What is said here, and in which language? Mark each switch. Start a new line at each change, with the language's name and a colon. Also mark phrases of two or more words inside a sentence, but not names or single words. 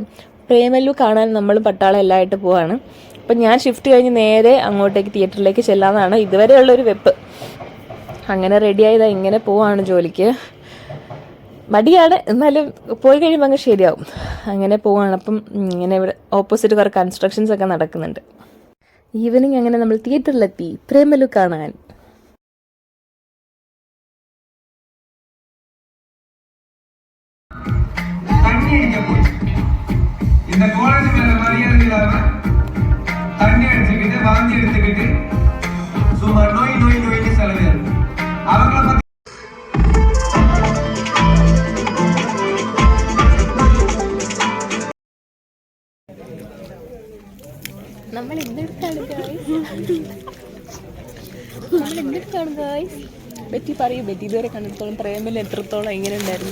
Malayalam: പ്രേമലു കാണാൻ നമ്മൾ പട്ടാളം എല്ലാമായിട്ട് പോവാണ്. അപ്പം ഞാൻ ഷിഫ്റ്റ് കഴിഞ്ഞ് നേരെ അങ്ങോട്ടേക്ക് തിയേറ്ററിലേക്ക് ചെല്ലാമെന്നാണ് ഇതുവരെയുള്ളൊരു വെപ്പ്. അങ്ങനെ റെഡിയായതാ ഇങ്ങനെ പോവാണ് ജോലിക്ക്. മടിയാണ്, എന്നാലും പോയി കഴിയുമ്പോൾ അങ്ങ് ശരിയാവും. അങ്ങനെ പോവാണ്. അപ്പം ഇങ്ങനെ ഇവിടെ ഓപ്പോസിറ്റ് കുറേ കൺസ്ട്രക്ഷൻസ് ഒക്കെ നടക്കുന്നുണ്ട്. ഈവനിങ് അങ്ങനെ നമ്മൾ തിയേറ്ററിലെത്തി പ്രേമലു കാണാൻ.
Tamil: தண்ணி அடிச்சுக்கிட்டு வாந்தி எடுத்துக்கிட்டு சும்மா நோய் செலவு அவங்கள பத்தி
Malayalam: നമ്മൾ എന്തെടുത്താണ് ഗായ്സ്? ബെറ്റി പറയൂ, ബെറ്റി ഇതുവരെ കണ്ടിടത്തോളം പ്രേമല് എത്രത്തോളം എങ്ങനെ ഉണ്ടായിരുന്നു?